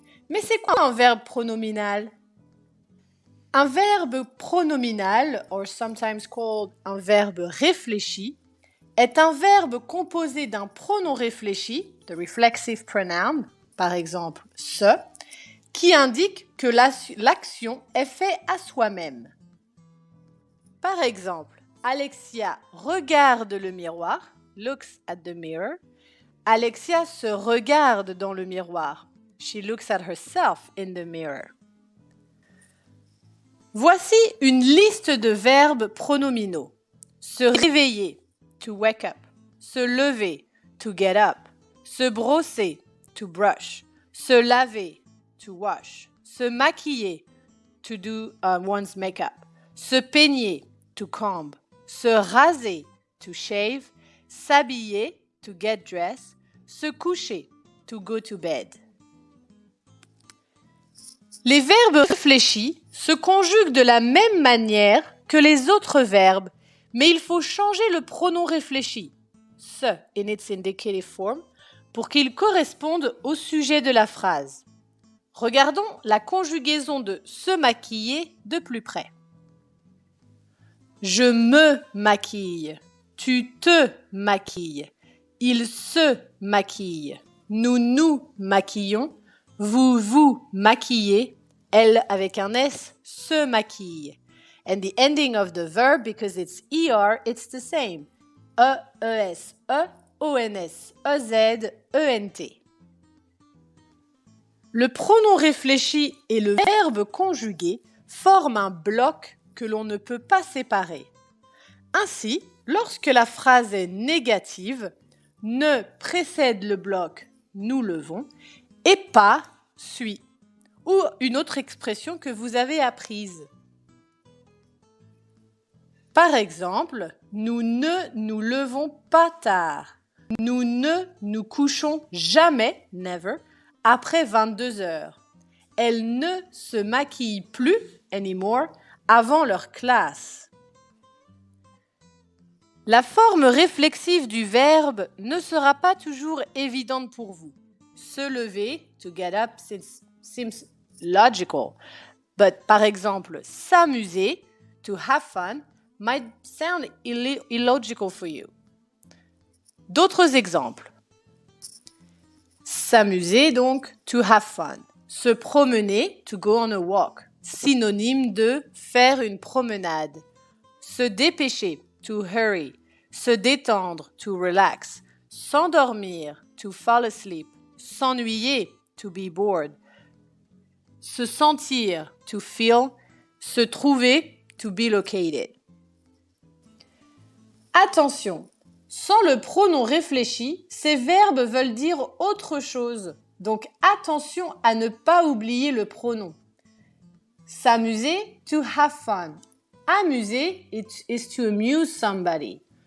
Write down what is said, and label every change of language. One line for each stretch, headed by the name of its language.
French: Mais c'est quoi un verbe pronominal? Un verbe pronominal,
English: or sometimes called
French: un verbe réfléchi, est un verbe composé d'un pronom réfléchi,
English: the reflexive pronoun,
French: par exemple se, qui indique que l'action est faite à soi-même. Par exemple, Alexia regarde le miroir,
English: looks at the mirror.
French: Alexia se regarde dans le miroir.
English: She looks at herself in the mirror.
French: Voici une liste de verbes pronominaux. Se réveiller,
English: to wake up.
French: Se lever,
English: to get up.
French: Se brosser,
English: to brush.
French: Se laver,
English: to wash.
French: Se maquiller,
English: to do one's makeup.
French: Se peigner,
English: to comb.
French: Se raser,
English: to shave. S'habiller, to get dressed.
French: Se coucher,
English: to go to bed.
French: Les verbes réfléchis se conjuguent de la même manière que les autres verbes, mais il faut changer le pronom réfléchi, se
English: in its indicative form,
French: pour qu'il corresponde au sujet de la phrase. Regardons la conjugaison de se maquiller de plus près. Je me maquille, tu te maquilles, il se maquille, nous nous maquillons, vous vous maquillez, elle avec un S se maquille.
English: And the ending of the verb, because it's ER, it's the same. E-E-S, O-N-S, E-Z, E-N-T.
French: Le pronom réfléchi et le verbe conjugué forment un bloc que l'on ne peut pas séparer. Ainsi, lorsque la phrase est négative, ne précède le bloc « nous levons » et pas « suit » ou une autre expression que vous avez apprise. Par exemple, nous ne nous levons pas tard. Nous ne nous couchons jamais,
English: never,
French: après 22 heures. Elles ne se maquillent plus,
English: anymore,
French: avant leur classe. La forme réflexive du verbe ne sera pas toujours évidente pour vous. Se lever,
English: to get up, seems logical. But
French: par exemple, s'amuser,
English: to have fun, might sound illogical for you.
French: D'autres exemples. S'amuser donc,
English: to have fun.
French: Se promener,
English: to go on a walk.
French: Synonyme de faire une promenade. Se dépêcher,
English: to hurry.
French: Se détendre,
English: to relax. S'endormir, to fall asleep. S'ennuyer, to be bored.
French: Se sentir,
English: to feel.
French: Se trouver,
English: to be located.
French: Attention, sans le pronom réfléchi, ces verbes veulent dire autre chose. Donc attention à ne pas oublier le pronom.
English: S'amuser, to have fun. Amuser is to amuse somebody.